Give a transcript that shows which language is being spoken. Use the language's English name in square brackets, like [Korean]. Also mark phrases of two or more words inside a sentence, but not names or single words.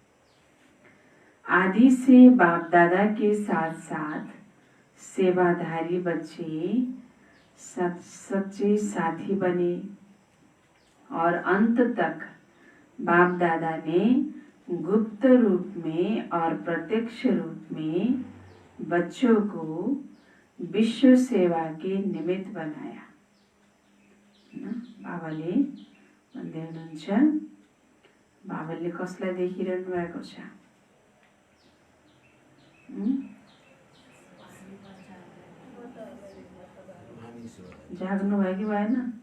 [Hindi] आदि से बाप दादा के साथ साथ सेवाधारी बच्चे सच्चे साथी बने और अंत तक बाप दादा ने गुप्त रूप में और प्रत्यक्ष रूप में बच्चों को विश्व सेवा के निमित्त बनाया। [Nepali] बाबाले भन्दै हुनुहुन्छ, बाबाले कसलाई देखिरहनु भएको छ? जाग्नु भयो कि भएन?